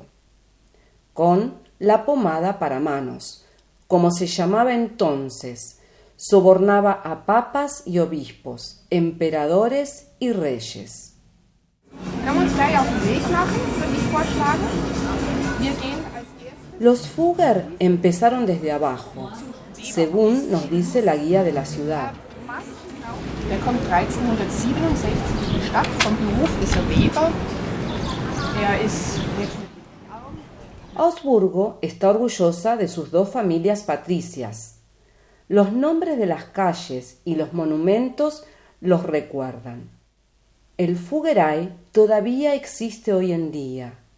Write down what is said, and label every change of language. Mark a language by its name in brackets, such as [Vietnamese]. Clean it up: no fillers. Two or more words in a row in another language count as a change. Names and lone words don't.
[Spanish] Con la pomada para manos, como se llamaba entonces, sobornaba a papas y obispos, emperadores y reyes. Los Fugger empezaron desde abajo, según nos dice la guía de la ciudad. [German] Er kommt 1367 in die Stadt, vom Beruf ist er Weber. [Spanish] Augsburgo está orgullosa de sus dos familias patricias. Los nombres de las calles y los monumentos los recuerdan. El Fuggerei todavía existe hoy en día.